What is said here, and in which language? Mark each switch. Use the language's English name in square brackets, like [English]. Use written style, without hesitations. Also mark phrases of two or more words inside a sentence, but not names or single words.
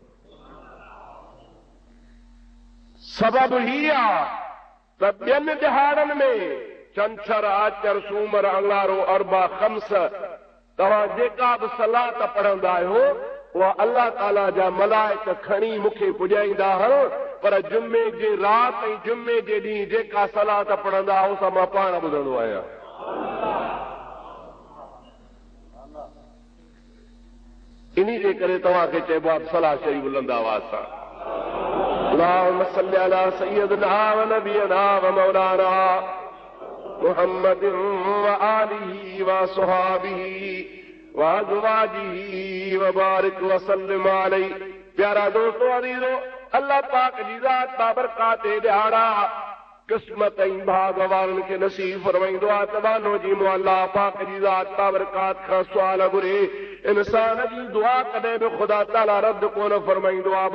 [Sindhi] सबब ही आहे त ॿियनि ॾिहाड़नि में छंछर आचर सूमर अंगारो अरबा खम्स तव्हां जेका बि सलात पढ़ंदा आहियो उहा अल्लाह ताला जा मलाइक खणी मूंखे पुॼाईंदा आहिनि, पर जुमे जे राति ऐं जुमे जे ॾींहुं जेका सलात पढ़ंदा आहियो सा मां पाण ॿुधंदो आहियां। इन्ही जे करे तव्हांखे चइबो आहे सलाह शरीफ़ बुलंद आवाज़ सां [Arabic] اللهم صل على سيدنا ونبينا ومولانا محمد وآله وأصحابه وأزواجه وبارك وسلم عليه. [Sindhi] प्यारा दोस्तों अज़ीज़ो, अल्लाह पाक जी ज़ात बाबरकात ॾिहाड़ा क़िस्मत ऐं भाग वारनि खे नसीब फरमाईंदो आहे त वानो जी मो अल्लाह पाक जी ज़ात बाबरकात खां सुवाल घुरे, इंसान जी दुआ कॾहिं बि ख़ुदा ताला रद्द कोन फरमाईंदो आहे।